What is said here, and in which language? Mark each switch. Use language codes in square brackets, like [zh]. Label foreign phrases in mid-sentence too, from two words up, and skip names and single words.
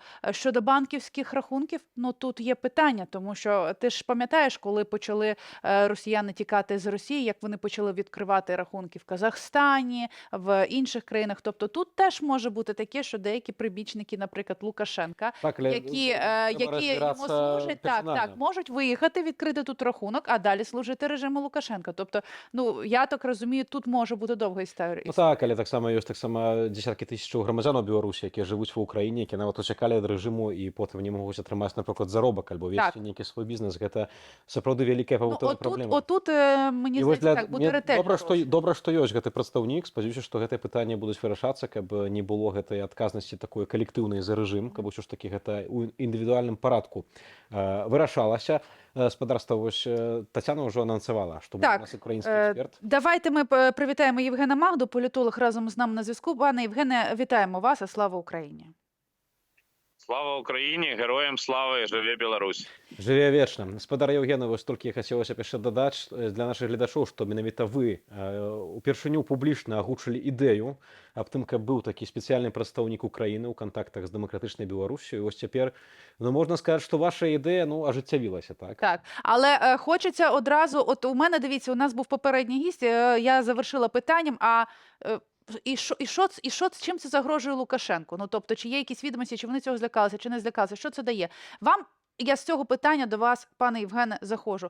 [uk] Щодо банківських рахунків, ну тут є питання, тому що ти ж пам'ятаєш, коли почали росіяни тікати з Росії, як вони почали відкривати рахунки в Казахстані, в інших країнах. Тобто тут теж може бути таке, що деякі прибічники, наприклад, Лукашенка, так, які йому служать, можуть виїхати, відкрити тут рахунок, а далі служити режиму Лукашенка. Тобто, ну, я так розумію, тут може бути довга історія. [be] Ну так, але так само ёсць дзесяткі тысячаў грамадзянаў Беларусі, якія жывуць ва Ўкраіне, якія нават чакалі ад рэжыму і потым не могуць атрымаць, напрыклад, заробак альбо весці нейкі свой бізнес. Гэта сапраўды вялікая павутовая праблема. [uk] Отут, мені здається, так, буде ретельно. [be] Добра, што ёсць гэты прадстаўнік. Спадзяюся, што гэтыя пытанні будуць вырашацца, каб не было гэтай адказнасці такой калектыўнай за рэжым, каб усё ж такі гэта ў індывідуальным парадку вырашалася. Спадарства, вось Тацяна ўжо анансавала, што [uk] буде у нас український експерт. Давайте ми привітаємо Євгена Магду, політолог разом з нами на зв'язку. Пане Євгене, вітаємо вас, а слава Україні. Слава Україні, героям слава і живе Білорусь. [be] Жыве вечна. Гаспадар Яўген, вось толькі хацелася б яшчэ дадаць для нашых гледачоў, што менавіта вы упершыню публічна агучылі ідэю аб тым, каб быў такі спецыяльны прадстаўнік Украіны ў кантактах з дэмакратычнай Беларусю. І вось цяпер, ну, можна сказаць, што ваша ідэя, ну, ажыццявілася, так? [uk] Так, але хочеться одразу, от у мене, дивіться, у нас був попередній гість, я завершила питанням, чим це загрожує Лукашенку? Ну, тобто, чи є якісь відомості, чи вони цього злякалися, чи не злякалися, що це дає? Вам, я з цього питання до вас, пане Євгене, заходжу.